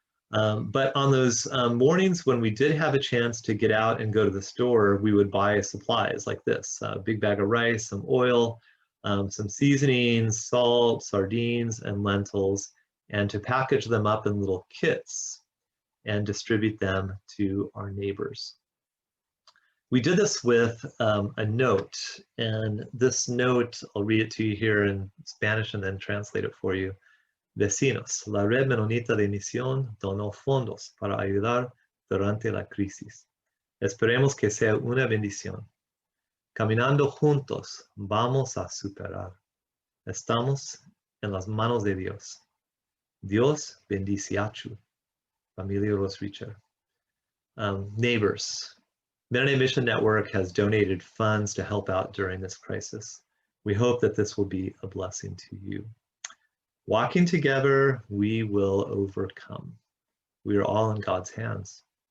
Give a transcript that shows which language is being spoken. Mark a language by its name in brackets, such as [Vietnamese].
[English] But on those mornings when we did have a chance to get out and go to the store, we would buy supplies like this, a big bag of rice, some oil, some seasonings, salt, sardines, and lentils, and to package them up in little kits and distribute them to our neighbors. We did this with a note, and this note, I'll read it to you here in Spanish and then translate it for you. [Spanish] Vecinos, la red Mennonita de misión donó fondos para ayudar durante la crisis. Esperemos que sea una bendición. Caminando juntos, vamos a superar. Estamos en las manos de Dios. Dios bendice a tu familia Rosricher. [English] Neighbors, Mennonite Mission Network has donated funds to help out during this crisis. We hope that this will be a blessing to you. Walking together, we will overcome. We are all in God's hands.